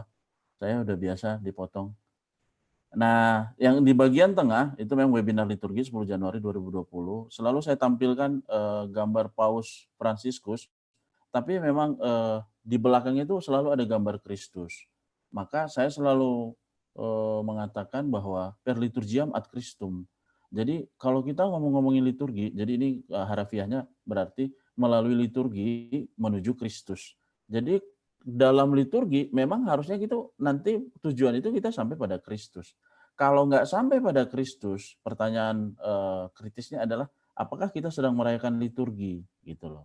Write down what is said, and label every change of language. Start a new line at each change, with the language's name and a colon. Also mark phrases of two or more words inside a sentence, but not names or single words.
Indonesian: Saya udah biasa dipotong. Nah, yang di bagian tengah itu memang webinar liturgi 10 Januari 2020. Selalu saya tampilkan gambar Paus Fransiskus, tapi memang di belakangnya itu selalu ada gambar Kristus. Maka saya selalu mengatakan bahwa
Latin: per liturgiam ad Christum.
Indonesian: Jadi kalau kita ngomongin liturgi, jadi ini harafiahnya berarti melalui liturgi menuju Kristus. Jadi dalam liturgi memang harusnya gitu nanti tujuan itu kita sampai pada Kristus. Kalau nggak sampai pada Kristus, pertanyaan kritisnya adalah apakah kita sedang merayakan liturgi gitu loh.